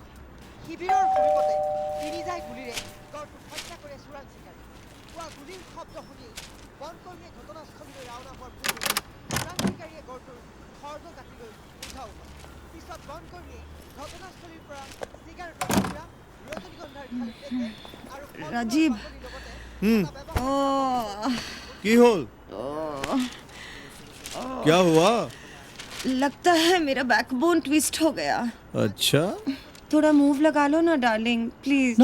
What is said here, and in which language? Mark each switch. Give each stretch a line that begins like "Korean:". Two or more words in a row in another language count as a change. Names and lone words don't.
Assamese: শিবিৰৰ সমীপতে তিনিজাই গুলীৰে গড়টোক হত্যা কৰে চোৰাং চিকাৰী. পুৱা গুলীৰ শব্দ শুনি বনকৰ্মীয়ে ঘটনাস্থলীলৈ ৰাওনা হোৱাৰ পূৰ্বে চোৰাং চিকাৰীয়ে গড়টোৰ খৰ্গ কাটি লৈ উদ্ধাৰ কৰে. পিছত বনকৰ্মীয়ে ঘটনাস্থলীৰ পৰা চিগাৰেটৰ টুকুৰা,
Hindi: राजीव
Assamese: কি হ'ল?
Hindi: क्या हुआ? लगता है मेरा
English: backbone twist
Hindi: हो गया. अच्छा, थोड़ा मूव लगा लो ना
English: darling, please.